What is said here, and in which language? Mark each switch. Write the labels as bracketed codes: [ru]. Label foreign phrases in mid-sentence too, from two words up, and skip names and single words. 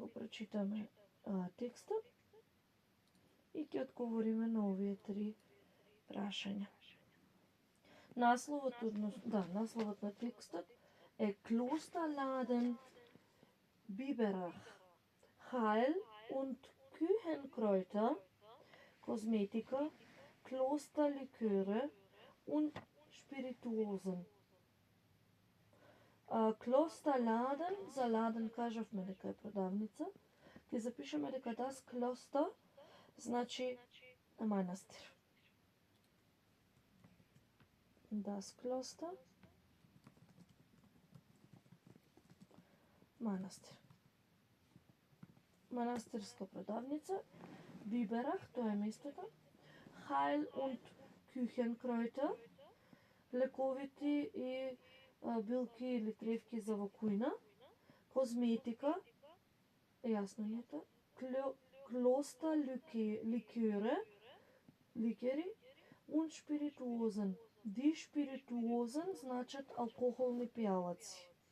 [mk] прочитаме текстот и ќе одговориме на овие 3 прашања. Насловот на текстот е Klosterladen Biberach, Heil- und Küchenkräuter, Kosmetika, Klosterliköre und Spirituosen. Klosterladen, за ладен кажавме дека е продавница. Ќе запишеме дека [de] das Kloster [mk] значи манастир. [de] Das Kloster манастир. [mk] Манастирска продавница. Biberach, тоа е местото. [de] Heil- und Küchenkräuter, [mk] лековити и билки или тревки за во кујна. Козметика, јасно не е тоа. Klosterliköre, ликери. [de] Und Spirituosen. Die Spirituosen [mk] значат алкохолни пијалаци.